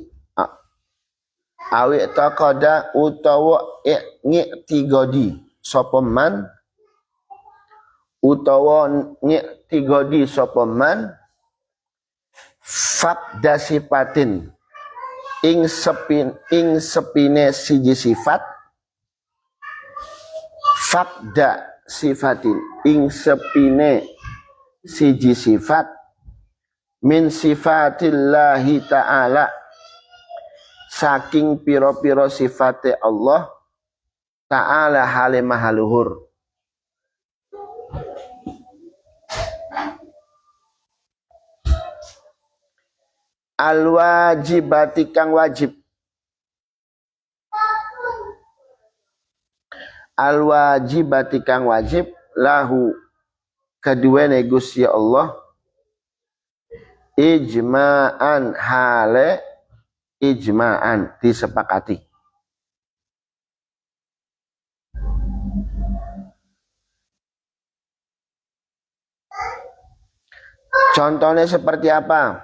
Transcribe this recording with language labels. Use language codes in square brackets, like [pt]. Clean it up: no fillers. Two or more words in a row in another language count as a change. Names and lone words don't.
[ar] أو اعتقد [jv] utawa i'tiqadi sapa man, utawa i'tiqadi sapa man [ar] فقد صفة [jv] ing sepine siji sifat. [ar] فقد صفة [jv] ing sepine siji sifat [ar] من صفات الله تعالى [jv] saking piro-piro sifate [ar] الله تعالى [jv] hale mahaluhur. Al wajibati kang wajib, al wajibati kang wajib lahu kedua Gusti Allah ijma'an hale ijma'an disepakati. [id] Contohnya seperti apa?